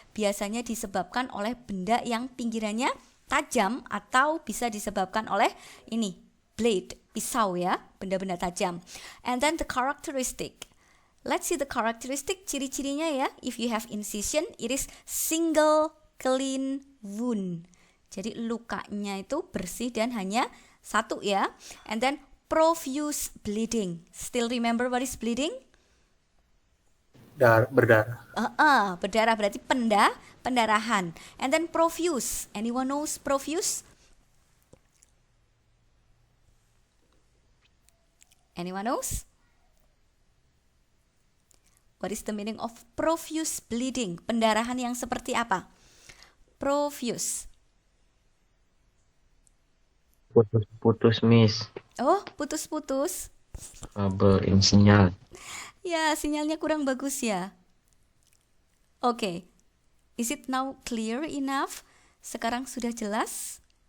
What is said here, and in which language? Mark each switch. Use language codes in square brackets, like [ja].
[id] Biasanya disebabkan oleh benda yang pinggirannya tajam atau bisa disebabkan oleh ini blade, pisau ya, benda-benda tajam. [en] And then the characteristic. Let's see the characteristic, [id] ciri-cirinya ya. [en] If you have incision, it is single clean wound. [id] Jadi lukanya itu bersih dan hanya satu ya. [en] And then profuse bleeding. Still remember what is bleeding? [id] Berdarah. Berdarah berarti pendarahan. [en] And then profuse. Anyone knows profuse? Anyone knows? What is the meaning of profuse bleeding? [id] Pendarahan yang seperti apa? [en] Profuse. [id] Putus-putus, Miss. Oh, putus-putus. Kabel in sinyal. Ya, sinyalnya kurang bagus ya. [en] Oke. Is it now clear enough? [id] Sekarang sudah jelas?